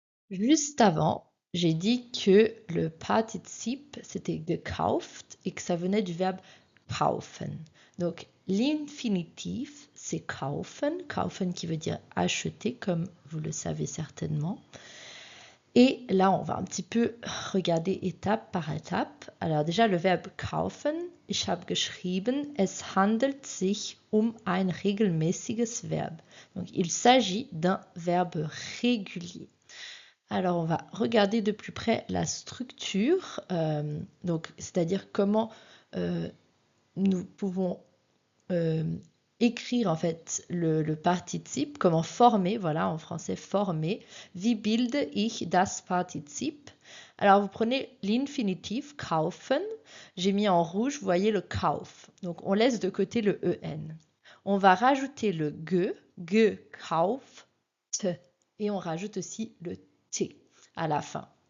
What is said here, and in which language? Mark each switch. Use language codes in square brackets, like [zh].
[fr] Juste avant, j'ai dit que le Partizip, c'était gekauft et que ça venait du verbe kaufen. Donc, l'infinitif, c'est kaufen, kaufen qui veut dire acheter, comme vous le savez certainement. Et là, on va un petit peu regarder étape par étape. Alors déjà, le verbe [de] kaufen, ich habe geschrieben, es handelt sich ein regelmäßiges Verb. [fr] Donc, il s'agit d'un verbe régulier. Alors, on va regarder de plus près la structure, donc c'est-à-dire comment nous pouvons écrire en fait le Partizip, comment former, voilà, en français former. [de] Wie bilde ich das Partizip? [fr] Alors, vous prenez l'infinitif kaufen. J'ai mis en rouge, vous voyez le kauf. Donc, on laisse de côté le en. On va rajouter le gekauft, et on rajoute aussi le t à la fin.